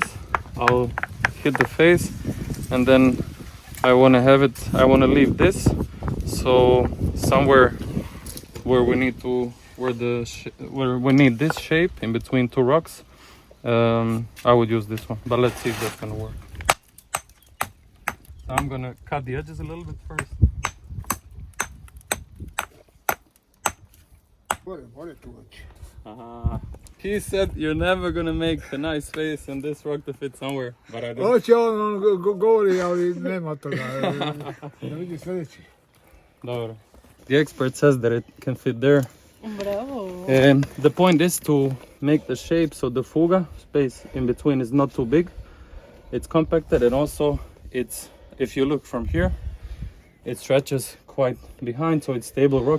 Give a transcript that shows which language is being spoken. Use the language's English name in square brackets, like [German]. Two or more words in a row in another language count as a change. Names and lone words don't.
[English] I'll hit the face, and then I want to leave this, so somewhere where we need this shape in between two rocks, I would use this one, but let's see if that's gonna work. So I'm gonna cut the edges a little bit first. He said you're never gonna make a nice face and this rock to fit somewhere, but I did. [Croatian] Hoće on govori, ali nema toga. Da vidi sljedeći. Dobro. [English] The expert says that it can fit there. Bravo. And the point is to make the shape so the fuga space in between is not too big. It's compacted, and also if you look from here, it stretches quite behind, so it's stable rock.